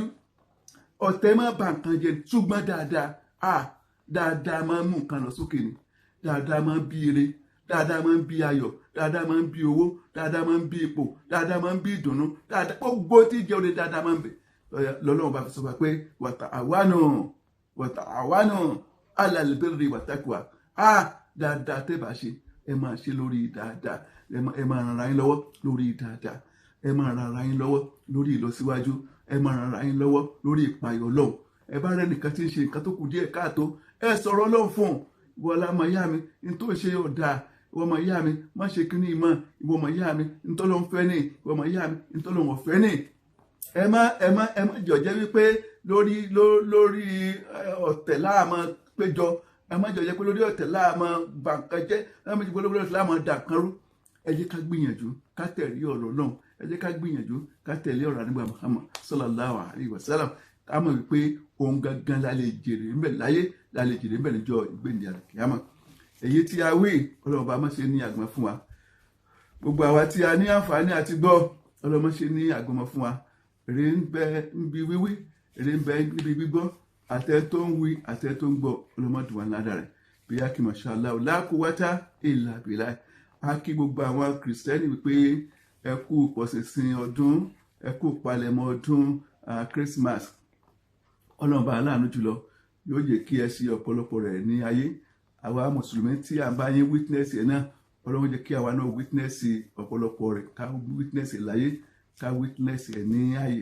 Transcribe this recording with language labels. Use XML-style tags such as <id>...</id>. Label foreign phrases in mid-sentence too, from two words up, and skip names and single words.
<yo>Ọ̀tẹ̀ máa bà nǹkan jẹ́, ṣùgbọ́n dáadáa máa ń mú nǹkan lọ sókè ni, dáadáa máa ń bí ire, dáadáa máa ń bí ayọ̀, dáadáa máa ń bí owó, dáadáa máa ń bí ipò, dáadáa máa ń bí ìdùnnú, dáadáa gbogbo tí jẹ́ oore dáadáa máa ń bẹ. Lọ́lọ́run bá fi sọ pé</yo> <ar>وتعاونوا على البر والتقوى.</ar> <yo>Dáadáa tẹ́ bá ṣe, ẹ máa ṣe lórí dáadáa, ẹ máa ran ara yín lọ́wọ́ lórí dáadáa, ẹ máa ran ara yín lọ́wọ́ lórí ìlọsíwájú, ẹ máa ran ara yín lọ́wọ́ lórí ìpayọ̀ Ọlọ́run. Ẹ bá rẹ nìkan tí ń ṣe nǹkan tó kù díẹ̀ káàtó, ẹ sọ̀rọ̀ Ọlọ́run fún un. Ìwọ ọmọ ìyá mi, n tó ṣe ọ̀dà, ìwọ ọmọ ìyá mi, má ṣe kíní mọ́, ìwọ ọmọ ìyá mi, n tó lọ́n fẹ́ ní, ìwọ ọmọ ìyá mi, n tó lọ́n ọ̀fẹ́ ní. Ẹ má jọ̀jẹ́ wípé lórí ọ̀tẹ̀ láàmọ́ péjọ, ẹ má jọ̀jẹ́ pé lórí ọ̀tẹ̀ láàmọ́ bàǹkan jẹ́, ẹ má jẹ́ pé lórí ọ̀tẹ̀ láàmọ́ dàkan rú. Ẹ jẹ́ ká gbìyànjú ká tẹ̀lé ọ̀rọ̀ Ọlọ́run, ẹ jẹ́ ká gbìyànjú ká tẹ̀lé ọ̀rọ̀ Ànábì Muhammad</yo> <ar>صلى الله عليه وسلم.</ar> <yo>Ká mọ̀ wípé ohun gangan la lè jèrè ńbẹ̀ láyé, la lè jèrè ńbẹ̀ níjọ́ ìgbéǹde àlùkìyámà. Èyí tí a wí, Ọlọ́run bá má ṣe ní àgbọ̀n fún wa. Gbogbo àwa tí a ní àǹfààní àti gbọ́, Ọlọ́run má ṣe ní àgbọ̀n fún wa. Èrè ń bẹ níbi wíwí, èrè ń bẹ níbi gbígbọ́, àtẹ tó ń wí, àtẹ tó ń gbọ́, Ọlọ́run má dùn wá ládàá rẹ̀. Bí a kì</yo> <ar>ما شاء الله لا قوة إلا بالله.</ar> <yo>A kí gbogbo àwọn Kìrìsìtẹ́nì wípé ẹ kú pọ̀ṣìnṣìn ọdún, ẹ kú palẹ̀mọ́ ọdún Christmas. Ọlọ́run bá aláàánú jùlọ yóò jẹ́ kí ẹ ṣe ọ̀pọ̀lọpọ̀ rẹ̀ ní ayé. Àwa mùsùlùmí tí a bá yín witness ẹ̀ náà, Ọlọ́run jẹ́ kí àwa náà witness ọ̀pọ̀lọpọ̀ rẹ̀, ká witness ẹ̀ láyé, ká witness ẹ̀ ní ayé.</yo>